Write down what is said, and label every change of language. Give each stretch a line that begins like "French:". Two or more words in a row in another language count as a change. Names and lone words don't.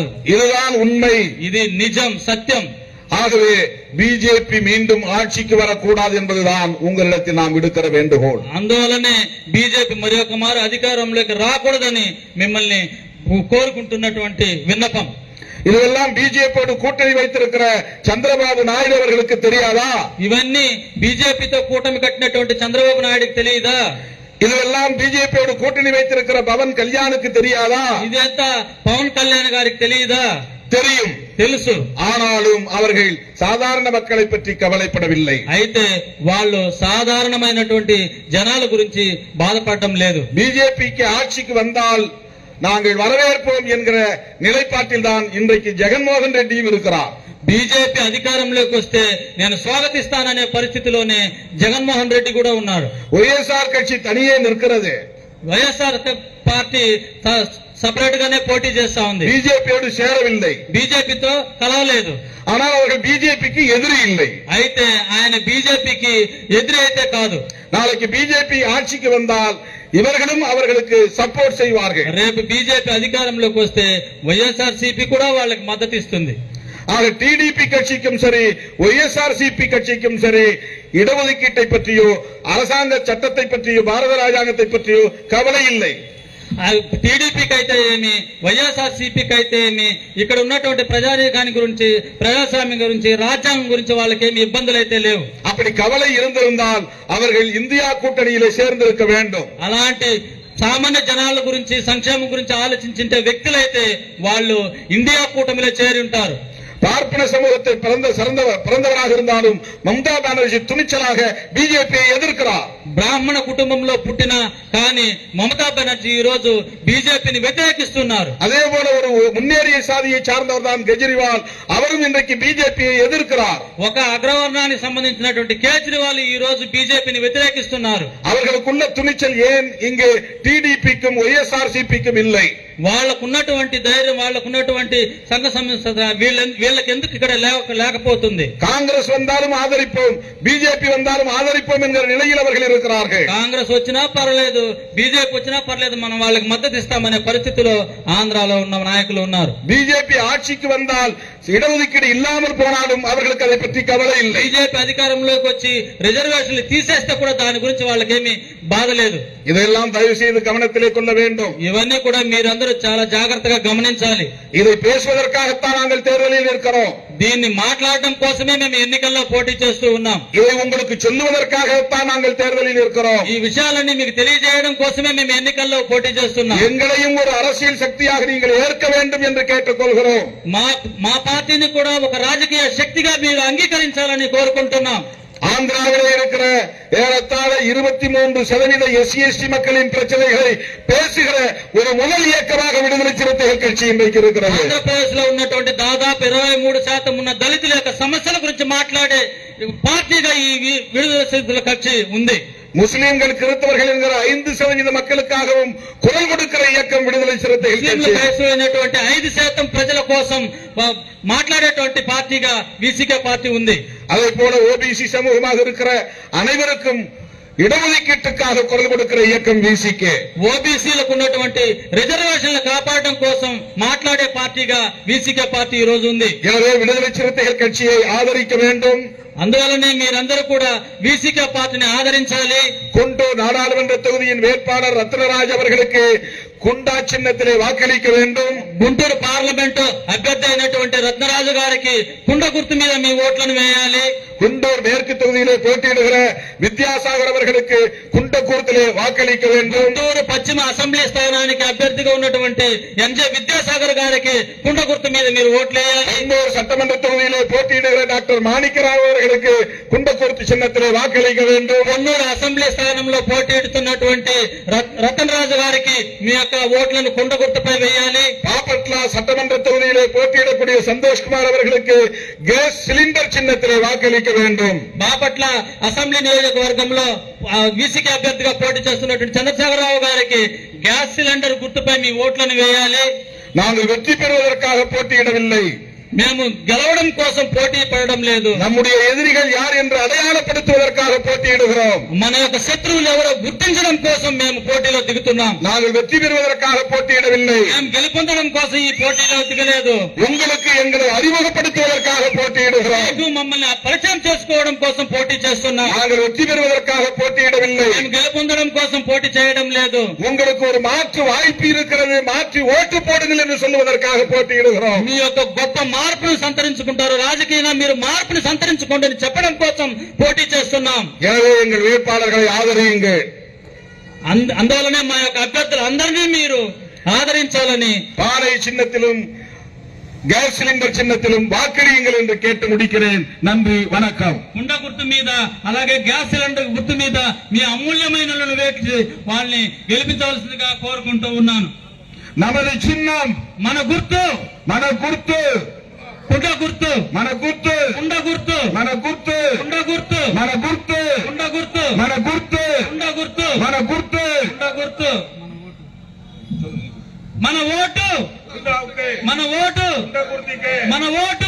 Tamil: இதுதான் உண்மை,
Telugu: ఇది నిజం, సత్యం.
Tamil: ஆகவே பிஜேபி மீண்டும் ஆட்சிக்கு வரக்கூடாது என்பதுதான் உங்களிடத்தில் நாம் விடுக்கிற வேண்டுகோள்.
Telugu: అందువలనే బీజేపీ మరి ఒక మారు అధికారంలోకి రాకూడదని మిమ్మల్ని కోరుకుంటున్నటువంటి విన్నపం.
Tamil: இதெல்லாம் பிஜேபியோடு கூட்டணி வைத்திருக்கிற சந்திரபாபு நாயுடு அவர்களுக்கு தெரியாதா?
Telugu: ఇవన్నీ బీజేపీతో కూటమి కట్టినటువంటి చంద్రబాబు నాయుడుకి తెలియదా?
Tamil: இதெல்லாம் பிஜேபியோடு கூட்டணி வைத்திருக்கிற பவன் கல்யாணுக்கு தெரியாதா?
Telugu: ఇదంతా పవన్ కళ్యాణ్ గారికి తెలియదా?
Tamil: தெரியும்,
Telugu: తెలుసు.
Tamil: ஆனாலும் அவர்கள் சாதாரண மக்களை பற்றி கவலைப்படவில்லை.
Telugu: అయితే వాళ్ళు సాధారణమైనటువంటి జనాల గురించి బాధపడటం లేదు.
Tamil: பிஜேபிக்கு ஆட்சிக்கு வந்தால் நாங்கள் வரவேற்போம் என்கிற நிலைப்பாட்டில் தான் இன்றைக்கு ஜெகன்மோகன் ரெட்டியும் இருக்கிறார்.
Telugu: బీజేపీ అధికారంలోకి వస్తే నేను స్వాగతిస్తాననే పరిస్థితిలోనే జగన్మోహన్ రెడ్డి కూడా ఉన్నాడు.
Tamil: ஒய்எஸ்ஆர் கட்சி தனியே நிற்கிறது.
Telugu: వైఎస్ఆర్ పార్టీ సపరేట్ గానే పోటీ చేస్తా ఉంది.
Tamil: பிஜேபியோடு சேரவில்லை,
Telugu: బీజేపీతో కలవలేదు.
Tamil: ஆனால் அவர்கள் பிஜேபிக்கு எதிரி இல்லை.
Telugu: అయితే ఆయన బీజేపీకి ఎదురు అయితే కాదు.
Tamil: நாளைக்கு பிஜேபி ஆட்சிக்கு வந்தால் இவர்களும் அவர்களுக்கு சப்போர்ட் செய்வார்கள்.
Telugu: రేపు బీజేపీ అధికారంలోకి వస్తే వైఎస్ఆర్సీపీ కూడా వాళ్ళకి మద్దతు ఇస్తుంది.
Tamil: ஆக டிடிபி கட்சிக்கும் சரி, ஒய்எஸ்ஆர்சிபி கட்சிக்கும் சரி, இடஒதுக்கீட்டை பற்றியோ அரசாங்க சட்டத்தை பற்றியோ பாரத ராஜாங்கத்தை பற்றியோ கவலை இல்லை.
Telugu: టీడీపీకి అయితే ఏమి, వైఎస్ఆర్సీపీకి అయితే ఏమి, ఇక్కడ ఉన్నటువంటి ప్రజానీకాన్ని గురించి, ప్రజాస్వామ్యం గురించి, రాజ్యాంగం గురించి వాళ్ళకేమి ఇబ్బందులు అయితే లేవు.
Tamil: அப்படி கவலை இருந்திருந்தால் அவர்கள் இந்தியா கூட்டணியிலே சேர்ந்திருக்க வேண்டும்.
Telugu: అలాంటి సామాన్య జనాల గురించి, సంక్షేమం గురించి ఆలోచించే వ్యక్తులైతే వాళ్ళు ఇండియా కూటమిలో చేరి ఉంటారు.
Tamil: பார்ப்பன சமூகத்தை பிறந்தவராக இருந்தாலும் மம்தா பானர்ஜி துணிச்சலாக பிஜேபியை எதிர்க்கிறார்.
Telugu: బ్రాహ్మణ కుటుంబంలో పుట్టిన కానీ మమతా బెనర్జీ ఈ రోజు బీజేపీని వ్యతిరేకిస్తున్నారు.
Tamil: அதே போல ஒரு முன்னேறிய சாதியை சார்ந்தவர் தான் கெஜ்ரிவால், அவரும் இன்றைக்கு பிஜேபியை எதிர்க்கிறார்.
Telugu: ఒక అగ్రవర్ణానికి సంబంధించినటువంటి కేజ్రీవాల్ ఈ రోజు బీజేపీని వ్యతిరేకిస్తున్నారు.
Tamil: அவர்களுக்குள்ள துணிச்சல் ஏன் இங்கே டிடிபிக்கும் ஒய்எஸ்ஆர்சிபிக்கும் இல்லை?
Telugu: వాళ్ళకున్నటువంటి ధైర్యం, వాళ్ళకున్నటువంటి సంఘ సంస్థ వీళ్ళకి ఎందుకు ఇక్కడ లేకపోతుంది?
Tamil: காங்கிரஸ் வந்தாலும் ஆதரிப்போம், பிஜேபி வந்தாலும் ஆதரிப்போம் என்கிற நிலையில் அவர்கள் இருக்கிறார்கள்.
Telugu: కాంగ్రెస్ వచ్చినా పర్లేదు, బీజేపీ వచ్చినా పర్లేదు, మనం వాళ్ళకి మద్దతు ఇస్తామనే పరిస్థితిలో ఆంధ్రాలో ఉన్న నాయకులు ఉన్నారు.
Tamil: பிஜேபி ஆட்சிக்கு வந்தால் இடஒதுக்கீடு இல்லாமல் போனாலும் அவர்களுக்கு அதை பற்றி கவலை இல்லை.
Telugu: బీజేపీ అధికారంలోకి వచ్చి రిజర్వేషన్లు తీసేస్తే కూడా దాని గురించి వాళ్ళకేమీ బాధ లేదు.
Tamil: இதெல்லாம் தயவு செய்து கவனத்திலே கொள்ள வேண்டும்.
Telugu: ఇవన్నీ కూడా మీరందరూ చాలా జాగ్రత్తగా గమనించాలి.
Tamil: இதை பேசுவதற்காகத்தான் நாங்கள் தேர்தலில் இருக்கிறோம்.
Telugu: దీన్ని మాట్లాడడం కోసమే మేము ఎన్నికల్లో పోటీ చేస్తూ ఉన్నాం.
Tamil: இதை உங்களுக்கு சொல்லுவதற்காகத்தான் நாங்கள் தேர்தலில் இருக்கிறோம்.
Telugu: ఈ విషయాలన్నీ మీకు తెలియజేయడం కోసమే మేము ఎన్నికల్లో పోటీ చేస్తున్నాం.
Tamil: எங்களையும் ஒரு அரசியல் சக்தியாக நீங்கள் ஏற்க வேண்டும் என்று கேட்டுக்கொள்கிறோம்.
Telugu: మా పార్టీని కూడా ఒక రాజకీయ శక్తిగా మీరు అంగీకరించాలని కోరుకుంటున్నాం.
Tamil: ஆந்திராவிலே இருக்கிற ஏறத்தாழ 23% SC/ST மக்களின் பிரச்சனைகளை பேசுகிற ஒரு முதல் இயக்கமாக விடுதலை சிறுத்தைகள் கட்சி இன்றைக்கு இருக்கிறது.
Telugu: ఆంధ్రప్రదేశ్ లో ఉన్నటువంటి దాదాపు 23% ఉన్న దళితుల యొక్క సమస్యల గురించి మాట్లాడే పార్టీగా ఈ విడుదల సిద్ధుల కక్షి ఉంది.
Tamil: முஸ்லிம்கள் கிறிஸ்தவர்கள் என்கிற 5% மக்களுக்காகவும் குரல் கொடுக்கிற இயக்கம் விடுதலை சிறுத்தைகள் கட்சி.
Telugu: అయినటువంటి 5% ప్రజల కోసం మాట్లాడేటువంటి పార్టీగా వీసీకే పార్టీ ఉంది.
Tamil: அதே போல OBC சமூகமாக இருக்கிற அனைவருக்கும் இடஒதுக்கீட்டுக்காக குரல் கொடுக்கிற இயக்கம் VCK.
Telugu: ఓబీసీలకు ఉన్నటువంటి రిజర్వేషన్లు కాపాడడం కోసం మాట్లాడే పార్టీగా వీసీకే పార్టీ ఈ రోజు ఉంది.
Tamil: எனவே விடுதலை சிறுத்தைகள் கட்சியை ஆதரிக்க வேண்டும்.
Telugu: అందువల్లనే మీరందరూ కూడా వీసీకే పార్టీని ఆదరించాలి.
Tamil: குண்டூர் நாடாளுமன்ற தொகுதியின் வேட்பாளர் ரத்னராஜ் அவர்களுக்கு குண்டா சின்னத்திலே வாக்களிக்க வேண்டும்.
Telugu: గుంటూరు పార్లమెంటు అభ్యర్థి అయినటువంటి రత్నరాజు గారికి కుండ గుర్తు మీద మీ ఓట్లను వేయాలి.
Tamil: குண்டூர் மேற்கு தொகுதியிலே போட்டியிடுகிற வித்யாசாகர் அவர்களுக்கு குண்ட கூர்த்திலே வாக்களிக்க வேண்டும்.
Telugu: గుంటూరు పశ్చిమ అసెంబ్లీ స్థానానికి అభ్యర్థిగా ఉన్నటువంటి ఎంజే విద్యాసాగర్ గారికి కుండ గుర్తు మీద మీరు ఓట్లు వేయాలి.
Tamil: குண்டூர் சட்டமன்ற தொகுதியிலே போட்டியிடுகிற டாக்டர் மாணிக்கராவ் அவர்களுக்கு குண்ட கூர்த்தி சின்னத்திலே வாக்களிக்க வேண்டும்.
Telugu: కొన్నూరు అసెంబ్లీ స్థానంలో పోటీయిడుతున్నటువంటి రతన్ రాజు గారికి మీ యొక్క ఓట్లను కుండ గుర్తుపై వేయాలి.
Tamil: பாப்பட்ல சட்டமன்ற தொகுதியிலே போட்டியிடக்கூடிய சந்தோஷ்குமார் அவர்களுக்கு
English: gas cylinder
Tamil: சின்னத்திலே வாக்களிக்க வேண்டும்.
Telugu: బాపట్ల అసెంబ్లీ నియోజకవర్గంలో వీసీకే అభ్యర్థిగా పోటీ చేస్తున్నటువంటి చంద్రశేఖరరావు గారికి
English: gas cylinder
Telugu: గుర్తుపై మీ ఓట్లను వేయాలి.
Tamil: நாங்கள் வெற்றி பெறுவதற்காக போட்டியிடவில்லை.
Telugu: మేము గెలవడం కోసం పోటీ పడడం లేదు.
Tamil: நம்முடைய எதிரிகள் யார் என்று அடையாளப்படுத்துவதற்காக போட்டியிடுகிறோம்.
Telugu: మన యొక్క శత్రువులు ఎవరో గుర్తించడం కోసం మేము పోటీలో దిగుతున్నాం.
Tamil: நாங்கள் வெற்றி பெறுவதற்காக போட்டியிடவில்லை.
Telugu: మేము గెలుపొందడం కోసం ఈ పోటీలో దిగలేదు.
Tamil: உங்களுக்கு எங்களை அறிமுகப்படுத்துவதற்காக போட்டியிடுகிறோம்.
Telugu: మీకు మమ్మల్ని పరిచయం చేసుకోవడం కోసం పోటీ చేస్తున్నాం.
Tamil: நாங்கள் வெற்றி பெறுவதற்காக போட்டியிடவில்லை.
Telugu: మేము గెలుపొందడం కోసం పోటీ చేయడం లేదు.
Tamil: உங்களுக்கு ஒரு மாற்று வாய்ப்பு இருக்கிறது, மாற்றி ஓட்டு போடுங்கள் என்று சொல்லுவதற்காக போட்டியிடுகிறோம்.
Telugu: మీ యొక్క గొప్ప మార్పును సంతరించుకుంటారు, రాజకీయంగా మీరు మార్పును సంతరించుకోండి అని చెప్పడం కోసం పోటీ చేస్తున్నాం.
Tamil: எனவே எங்கள் வேட்பாளர்களை ஆதரியுங்கள்.
Telugu: అందువలనే మా యొక్క అభ్యర్థులు అందరినీ మీరు ఆదరించాలని
Tamil: பானை சின்னத்திலும்
English: gas cylinder
Tamil: சின்னத்திலும் வாக்களியுங்கள் என்று கேட்டு முடிக்கிறேன். நன்றி, வணக்கம்.
Telugu: కుండ గుర్తు మీద అలాగే
English: gas cylinder
Telugu: గుర్తు మీద మీ అమూల్యమైన వేచి వాళ్ళని గెలిపించవలసిందిగా కోరుకుంటూ ఉన్నాను.
Tamil: நமது சின்னம்
Telugu: మన గుర్తు మన గుర్తు కుండ గుర్తు మన గుర్తు కుండ గుర్తు మన గుర్తు కుండ గుర్తు మన గుర్తు కుండ గుర్తు మన గుర్తు కుండ గుర్తు మన గుర్తు కుండ గుర్తు మన ఓటు మన ఓటు మన ఓటు